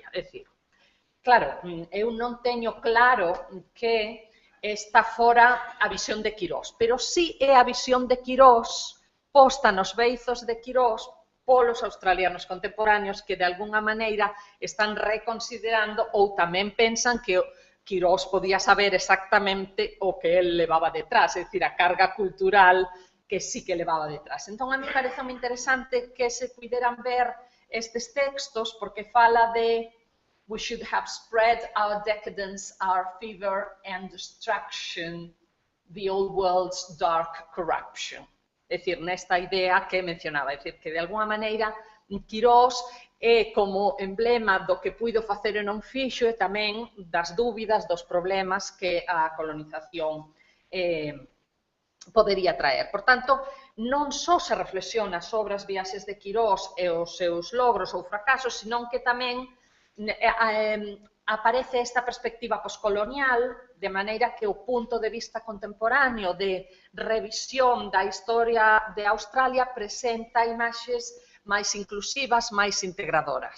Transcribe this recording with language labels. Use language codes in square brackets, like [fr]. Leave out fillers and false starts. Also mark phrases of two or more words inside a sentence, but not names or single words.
[gl] É dicir, claro, eu non teño claro que esta fora a visión de Quirós, pero sí é a visión de Quirós posta nos beizos de Quirós polos australianos contemporáneos que, de alguna maneira, están reconsiderando ou tamén pensan que Quirós podía saber exactamente o que el levaba detrás, é dicir, a carga cultural que sí que levaba detrás. Entón, a mí parece moi interesante que se puderan ver estes textos, porque fala de [en] we should have spread our decadence, our fever and destruction, the old world's dark corruption. [gl] É dicir, nesta idea que mencionaba, é dicir, que de alguna maneira Quirós é como emblema do que puido facer e non fixo e tamén das dúbidas, dos problemas que a colonización podería traer. Por tanto, non só se reflexiona sobre as viaxes de Quirós e os seus logros ou fracasos, senón que tamén aparece esta perspectiva poscolonial, de maneira que o punto de vista contemporáneo de revisión da historia de Australia presenta imaxes máis inclusivas, máis integradoras.